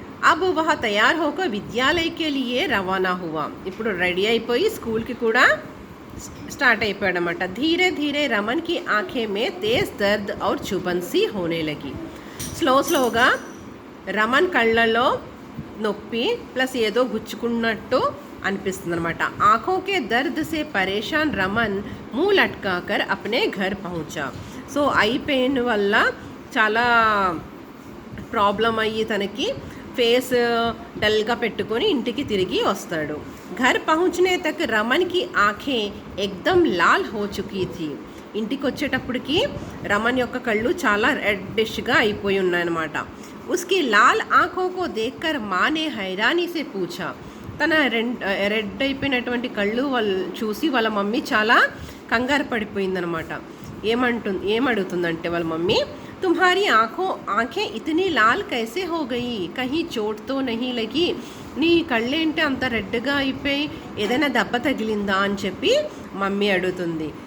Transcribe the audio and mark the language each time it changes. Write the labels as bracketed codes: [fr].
[hi] अब वह तैयार होकर विद्यालय के लिए रवाना हुआ. [te] ఇప్పుడు రెడీ అయిపోయి స్కూల్కి కూడా స్టార్ట్ అయిపోయాడనమాట. [hi] धीरे धीरे रमन की आंखें में तेज दर्द और चुभन सी होने लगी. [te] స్లోగా రమన్ కళ్ళలో నొప్పి ప్లస్ ఏదో గుచ్చుకున్నట్టు అనిపిస్తుంది అనమాట. [hi] आंखों के दर्द से परेशान रमन मुंह लटकाकर अपने घर पहुंचा. [te] సో ఐ పెయిన్ వల్ల చాలా ప్రాబ్లం అయ్యి తనకి फेस डलगा పెట్టుకొని ఇంటికి తిరిగి వస్తాడు. [hi] घर पहुंचने तक रमन की आंखें एकदम लाल हो चुकी थी. [te] ఇంటికి వచ్చేటప్పటికి రమన్ యొక్క కళ్ళు చాలా రెడ్డిష్గా అయిపోయి ఉన్నాయన్నమాట. [hi] उसकी लाल आंखों को देखकर माँ ने हैरानी से पूछा. [te] తన రెడ్ అయిపోయినటువంటి కళ్ళు చూసి వాళ్ళ మమ్మీ చాలా కంగారు పడిపోయిందనమాట. ఏమడుగుతుందంటే వాళ్ళ మమ్మీ, [hi] तुम्हारी आंखें इतनी लाल कैसे हो गई, कहीं चोट तो नहीं लगी, [te] నీ కళ్ళేంటి అంత రెడ్గా అయిపోయి ఏదైనా దెబ్బ తగిలిందా అని చెప్పి మమ్మీ అడుగుతుంది.